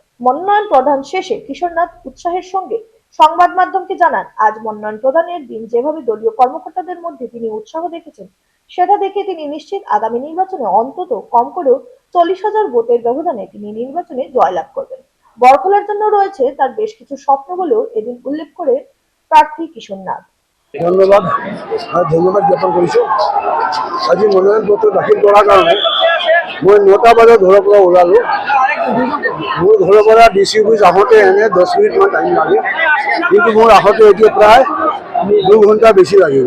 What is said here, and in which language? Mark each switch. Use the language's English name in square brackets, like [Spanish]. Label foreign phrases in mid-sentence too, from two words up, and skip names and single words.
[Bangla] মনোনয়ন প্রদান শেষে কিশোর নাথ উৎসাহের সঙ্গে সংবাদ মাধ্যমকে জানান, আজ মনোনয়ন প্রদানের দিন যেভাবে দলীয় কর্মকর্তাদের মধ্যে তিনি উৎসাহ দেখেছেন, সেটা দেখে তিনি নিশ্চিত আগামী নির্বাচনে অন্তত কম করেও 40,000 ভোটের ব্যবধানে তিনি নির্বাচনে জয়লাভ করবেন। বরখলার জন্য রয়েছে তার বেশ কিছু স্বপ্ন বলেও এদিন উল্লেখ করে প্রার্থী কিশোর নাথ। [Assamese] ধন্যবাদ ধন্যবাদ জ্ঞাপন কৰিছোঁ। আজি মনোনয়ন পত্ৰ দাখিল কৰাৰ কাৰণে মই 9টা বজাত ঘৰৰ পৰা ওলালোঁ। মোৰ ঘৰৰ পৰা DC অফিচ আহোঁতে এনে 10 মিনিটমান টাইম লাগে, কিন্তু মোৰ আহোঁতে এতিয়া প্ৰায় 2 ঘণ্টা বেছি লাগিব।